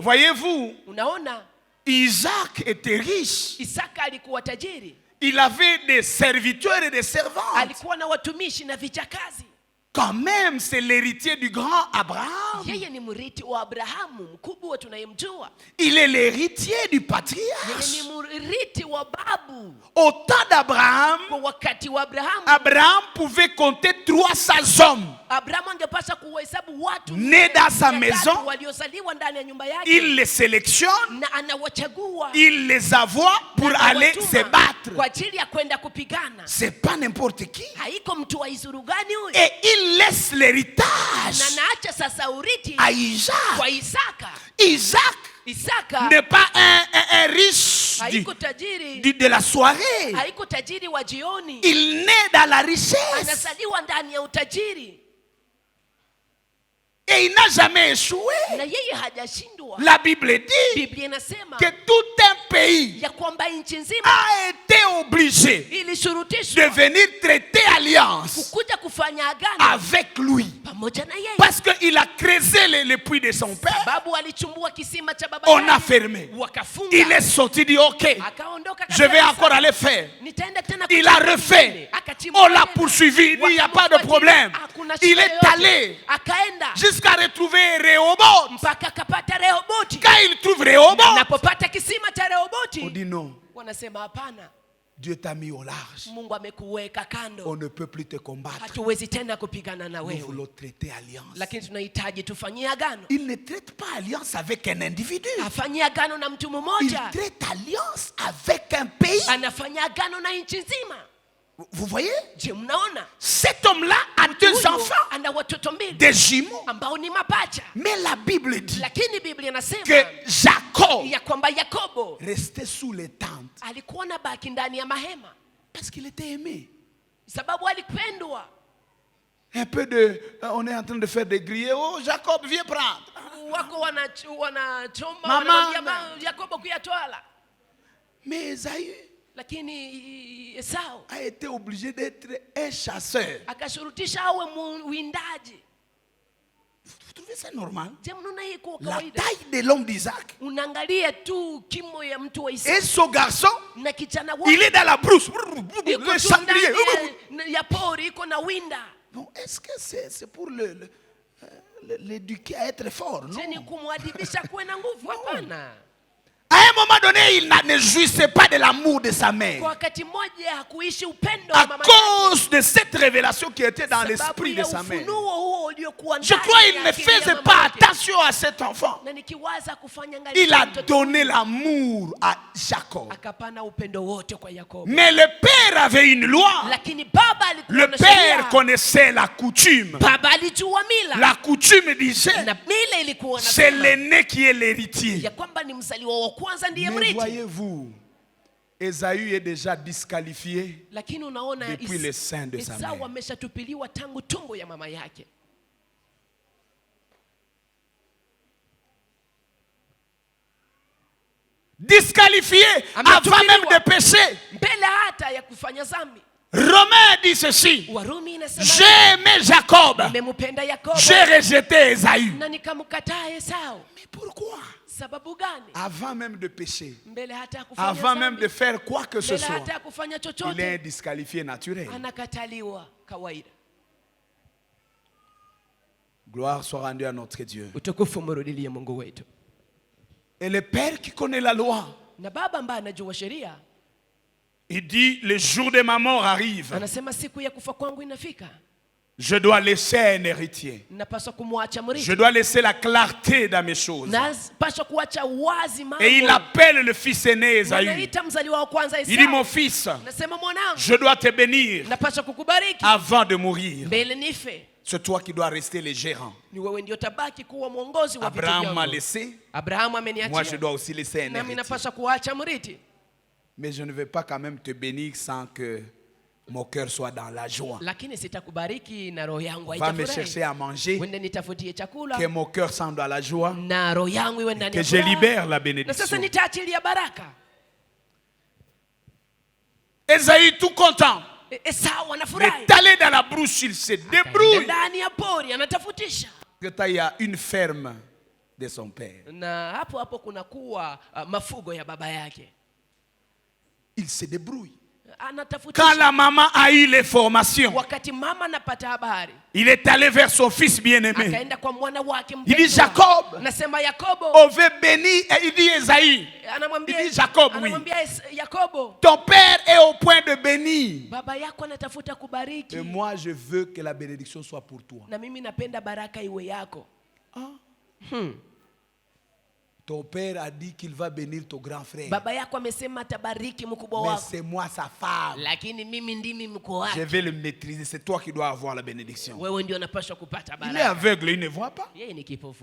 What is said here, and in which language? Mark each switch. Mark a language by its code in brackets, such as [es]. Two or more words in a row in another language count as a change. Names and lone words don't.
[fr] Voyez-vous, [sw] Unaona, [fr] Isaac était riche. [sw] Isaka alikuwa tajiri, [fr] Il avait des serviteurs et des servantes. [sw] alikuwa na watumishi na vichakazi. [fr] Quand même, c'est l'héritier du grand Abraham. [sw] Yeye ni mrithi wa Abrahamu mkubwa tunayemjua. [fr] Il est l'héritier du [sw] Yeye [fr] patriarche. [sw] ni mrithi wa babu. [fr] Au temps d'Abraham, [sw] Kwa wakati wa Abrahamu, [fr] Abraham pouvait compter 300 hommes [sw] Abrahamu angepaswa kuhesabu watu [fr] nés dans sa [sw] 300 [fr] maison. [sw] waliozaliwa ndani ya nyumba yake, [fr] Il les sélectionne, [sw] na anawachagua [fr] il les envoie pour [sw] na [fr] aller [sw] anawatuma [fr] se battre. [sw] kwa ajili ya kwenda kupigana. [fr] C'est pas n'importe qui. [sw] Haiko mtu wa izuru gani huyu, [fr] Et il laisse [sw] na [fr] l'héritage [sw] naacha sasa urithi [fr] à Isaac. [sw] kwa Isaka. [fr] Isaac n'est pas un riche [sw] haiko tajiri, [fr] de la soirée. [sw] haiko tajiri wa jioni, [fr] Il naît dans la richesse. [sw] anazaliwa ndani ya utajiri, [fr] Et il n'a jamais échoué. [sw] na yeye hajashindwa. [fr] La Bible dit [sw] Biblia inasema [fr] que tout un pays [sw] ya kwamba nchi nzima [fr] a été obligé de [sw] ilishurutishwa [fr] venir traiter alliance [sw] kukuja kufanya agano [fr] avec lui. [sw] pamoja na yeye, [fr] Parce qu'il a creusé le puits de son père. [sw] sababu alichumbua kisima cha baba [fr] On a [sw] yake, [fr] fermé. [sw] wakafunga. [fr] Il est sorti, dit ok, [sw] Akaondoka, [fr] je vais [sw] akasema, [fr] encore aller faire. [sw] nitaenda tena [fr] Il a [sw] kuchimba [fr] refait. [sw] kingine. Akachimba [fr] On l'a [sw] tena. [fr] poursuivi. Il dit, il n'y a pas de [sw] Wakamfuatilia. [fr] problème. [sw] Hakuna [fr] Il [sw] shida [fr] est [sw] yoyote. [fr] allé [sw] Akaenda [fr] jusqu'à retrouver Rehoboth. [sw] mpaka akapata Rehoboti. [fr] Quand il trouve Rehoboth, [sw] Anapopata kisima cha [fr] on [sw] Rehoboti, [fr] dit non, [sw] wanasema hapana, [fr] Dieu t'a mis au large. [sw] Mungu amekuweka [fr] On [sw] kando, [fr] ne peut plus te combattre. [sw] hatuwezi tena kupigana na [fr] Nous [sw] wewe, [fr] voulons traiter alliance. [sw] lakini tunahitaji tufanyie agano. [fr] Il ne traite pas alliance avec un individu. [sw] Afanyie agano na mtu [fr] Il [sw] mmoja, [fr] traite alliance avec un pays. [sw] anafanya agano na nchi nzima. [fr] Vous voyez? [sw] Je, mnaona [fr] Cet homme-là a deux [sw] huyu [fr] enfants, [sw] ana watoto mbili [fr] des jumeaux. [sw] ambao ni mapacha, [fr] Mais la Bible dit [sw] lakini Biblia inasema [fr] que Jacob [sw] ya kwamba Yakobo [fr] restait sous les tentes [sw] alikuwa na baki ndani ya mahema [fr] parce qu'il était aimé. [sw] sababu alipendwa. [fr] Un peu de, on est en train de faire des grillés. Oh, Jacob, viens prendre. [sw] Wako wanachoma, Mama. wanamwambia Yakobo kuyatwala, [fr] Mais Esaü [sw] lakini Esau [fr] a été obligé d'être un chasseur. [sw] akashurutisha awe mwindaji. [fr] Vous trouvez ça normal? [sw] Je, mnaona hii kwa [fr] La [sw] kawaida? [fr] taille de l'homme d'Isaac. [sw] Unaangalia tu kimo ya mtu wa [fr] Et [sw] Isaka [fr] ce garçon, [sw] na kijana [fr] il [sw] wake [fr] est dans la brousse. [sw] iko [fr] Le [sw] tu [fr] sanglier. [sw] ndani ya pori, iko na winda. [fr] Non, est-ce que c'est pour l'éduquer à être fort? [sw] Je, ni [fr] Non. [sw] kumwadibisha kuwe na nguvu? Hapana. [fr] À un moment donné, il ne jouissait pas de l'amour de sa [sw] Kwa [fr] mère. [sw] wakati mmoja hakuishi upendo wa [fr] À [sw] mama yake [fr] cause de cette révélation qui était dans [sw] sababu [fr] l'esprit de [sw] ya [fr] sa mère. [sw] ufunuo huo uliokuwa [fr] Je [sw] ndani [fr] crois [sw] ya [fr] qu'il ne [sw] akili ya [fr] faisait [sw] mama [fr] pas [sw] yake. [fr] attention à cet enfant. [sw] Na nikiwaza kufanya [fr] Il [sw] angalisho [fr] a [sw] mtoto, [fr] donné l'amour à Jacob. [sw] akapana upendo wote kwa Yakobo. [fr] Mais le père avait une loi. [sw] Lakini baba alikuwa [fr] Le [sw] na [fr] père [sw] sheria. [fr] connaissait la coutume. [sw] Baba alijua mila [fr] La coutume disait, [sw] na mila ilikuwa [fr] c'est [sw] nasema [fr] l'aîné qui est l'héritier. [sw] ya kwamba ni mzaliwa wa kwanza ndiye [fr] Mais [sw] mrithi. [fr] voyez-vous, Esaü est déjà disqualifié [sw] Lakini unaona [fr] depuis le sein de sa [sw] Esau [fr] mère. [sw] ameshatupiliwa tangu tumbo ya mama yake. [fr] Disqualifié avant même de pécher. [sw] Mbele hata ya kufanya dhambi. [fr] Romain dit ceci, [sw] Warumi inasema [fr] j'ai aimé Jacob, [sw] nimempenda Yakobo [fr] j'ai rejeté Esaü. [sw] na nikamkataa Esau. [fr] Mais pourquoi? [sw] Sababu gani? [fr] Avant même de pécher, [sw] Mbele hata ya kufanya [fr] avant même [sw] dhambi, [fr] de faire quoi que ce [sw] mbele [fr] soit, [sw] hata ya kufanya [fr] il est [sw] chochote [fr] disqualifié naturel. [sw] anakataliwa kawaida. [fr] Gloire soit rendue à notre Dieu. [sw] Utukufu mrudilie Mungu wetu. [fr] Et le père qui connaît la loi, [sw] Na baba ambaye anajua sheria [fr] il dit, le jour de ma mort arrive. [sw] anasema siku ya kufa kwangu inafika, [fr] Je dois laisser un héritier. [sw] napaswa kumwacha [fr] Je [sw] mrithi, [fr] dois laisser la clarté dans mes choses. [sw] napaswa kuacha wazi mambo. [fr] Et il appelle le fils aîné Esaü. [sw] Anaita mzaliwa wa kwanza [fr] Il dit, mon [sw] Esau, [fr] fils, [sw] nasema mwanangu, [fr] je dois te bénir [sw] napaswa kukubariki [fr] avant de mourir. [sw] mbele nife. [fr] C'est toi qui dois rester le gérant. [sw] Ni wewe ndio tabaki kuwa mwongozi wa vitu [fr] Abraham m'a [sw] vyangu. [fr] laissé. [sw] Abrahamu [fr] Moi, je [sw] ameniachia, [fr] dois aussi laisser un [sw] nami [fr] héritier. [sw] napaswa kuacha mrithi. [fr] Mais je ne vais pas quand même te bénir sans que mon cœur soit dans la joie. [sw] lakini sitakubariki na roho yangu [fr] Va me [sw] haitafurahi. [fr] chercher à manger, [sw] Wende nitafutie chakula [fr] que mon cœur semble dans la joie, [sw] na roho yangu iwe ndani [fr] que [sw] ya [fr] je [sw] furaha. [fr] libère la [sw] Na sasa [fr] bénédiction. [sw] nitaachilia baraka. [fr] Esaïe tout content [sw] Esau anafurahi. [fr] est allé dans la brousse, il se [sw] Akaenda [fr] débrouille. [sw] ndani ya pori anatafutisha. [fr] Il y a une ferme de son père. [sw] Na hapo hapo kuna kuwa mafugo ya baba yake. [fr] Il se débrouille. Quand [sw] Anatafutisha. [fr] la maman a eu les formations, [sw] Wakati mama anapata habari, [fr] il est allé vers son fils bien-aimé. [sw] akaenda kwa mwana wake [fr] Il dit, [sw] mpendwa. [fr] Jacob, [sw] Nasema Yakobo. [fr] on veut bénir. Et il dit, Esaïe, [sw] Anamwambia [fr] il dit, Jacob, oui. [sw] anamwambia Yakobo, [fr] Ton père est au point de bénir. [sw] baba yako anatafuta kubariki. [fr] Et moi, je veux que la bénédiction soit pour toi. [sw] Na mimi napenda baraka iwe yako. [fr] Ton père a dit qu'il va bénir ton grand frère. [sw] Baba yako amesema atabariki mkubwa [fr] Mais [sw] wako. [fr] c'est moi sa femme. [sw] Lakini mimi ndimi mkuu [fr] Je [sw] wake. [fr] vais le maîtriser. C'est toi qui dois avoir la bénédiction. [sw] Wewe ndio unapaswa kupata [fr] Il est [sw] baraka. [fr] aveugle, il ne voit pas. [sw] Yeye ni kipofu